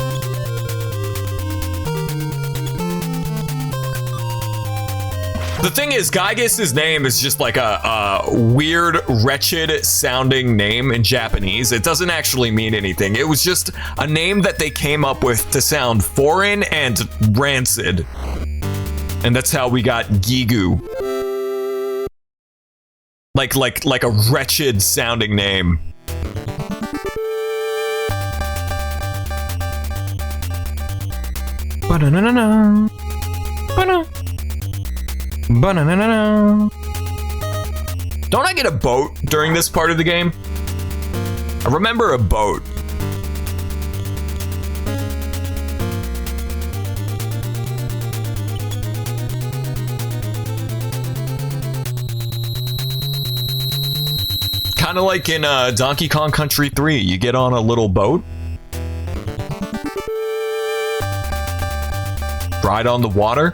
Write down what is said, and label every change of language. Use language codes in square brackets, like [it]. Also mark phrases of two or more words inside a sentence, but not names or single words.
[en] The thing is, Gygus' name is just like a weird, wretched sounding name in Japanese. It doesn't actually mean anything. It was just a name that they came up with to sound foreign and rancid. And that's how we got Gigu. Like a wretched sounding name. Ba-na-na-na-na. Ba-na. Ba-na-na-na-na. Don't I get a boat during this part of the game? I remember a boat. Kind of like in Donkey Kong Country 3, you get on a little boat, ride on the water.